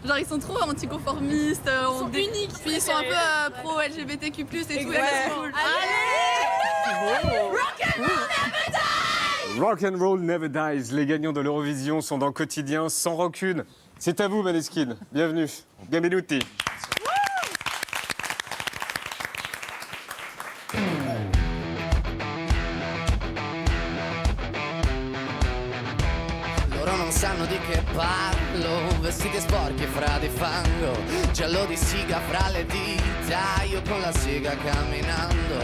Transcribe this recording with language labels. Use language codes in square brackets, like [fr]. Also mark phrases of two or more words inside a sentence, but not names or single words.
[fr] Genre ils sont trop anticonformistes, ils sont uniques. Puis ils sont un peu pro LGBTQ+ et tout, et c'est cool. [en] Rock and Roll Never Dies. [fr] Les gagnants de l'Eurovision sont dans Quotidien sans rancune. C'est à vous Maneskin, bienvenue. [it] Benvenuti. Non sanno di che parlo, vestiti sporchi fra di fango, giallo di siga fra le dita, io con la siga camminando.